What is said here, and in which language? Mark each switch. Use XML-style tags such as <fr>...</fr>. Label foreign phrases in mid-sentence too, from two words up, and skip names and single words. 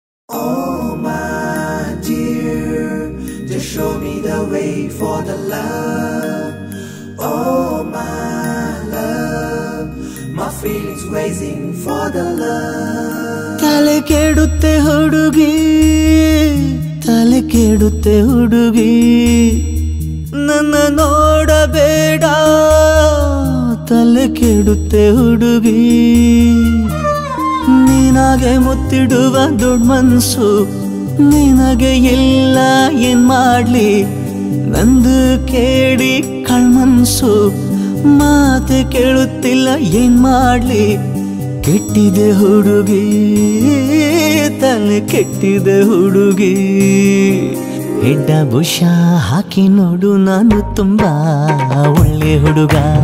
<en>Oh my dear, just show me the way for the love. Oh my love, my feelings raising for the love.</en> <kn>ತಲೆ ಕೆಡುತ್ತೆ ಹುಡುಗಿ, ತಲೆ ಕೆಡುತ್ತೆ ಹುಡುಗಿ, ನನ್ನ ನೋಡಬೇಡ, ತಲೆ ಕೆಡುತ್ತೆ ಹುಡುಗಿ. ನಿನಗೆ ಮುತ್ತಿಡುವ ದೊಡ್ಡ ಮನಸ್ಸು ನಿನಗೆ ಇಲ್ಲ ಏನ್ ಮಾಡ್ಲಿ ನಂದು ಕೇಳಿ ಕಳ್ಮನ್ಸು ಮಾತೆ ಕೇಳುತ್ತಿಲ್ಲ ಏನ್ ಮಾಡ್ಲಿ ಕೆಟ್ಟಿದೆ ಹುಡುಗಿ ತಲೆ ಕೆಟ್ಟಿದೆ ಹುಡುಗಿ ಹೆಡ್ಡ ಬುಷ ಹಾಕಿ ನೋಡು ನಾನು ತುಂಬಾ ಒಳ್ಳೆ ಹುಡುಗ</kn>